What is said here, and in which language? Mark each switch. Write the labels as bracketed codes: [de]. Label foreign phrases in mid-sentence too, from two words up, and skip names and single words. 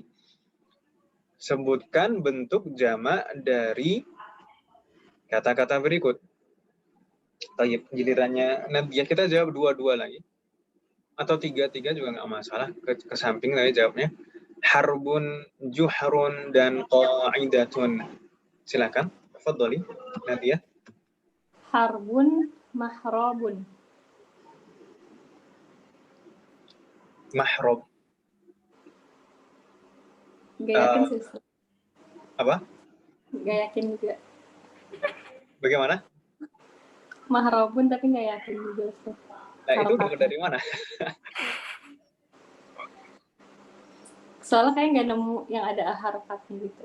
[id] Sebutkan bentuk jamak dari kata-kata berikut. Baik, gilirannya Nadia kita jawab dua-dua lagi. Atau tiga-tiga juga nggak masalah. Ke samping tadi jawabnya. Harbun, juhrun, dan qa'idatun. Silakan, tafadhali Nadia. [ar] حرب، محرب. Mahrob. [id] Gak yakin sih. Apa? Gak yakin juga. Bagaimana? Mahrabun tapi gak yakin juga sih. Nah, itu dapat dari mana? Soalnya kayak nggak nemu yang ada harokatnya gitu.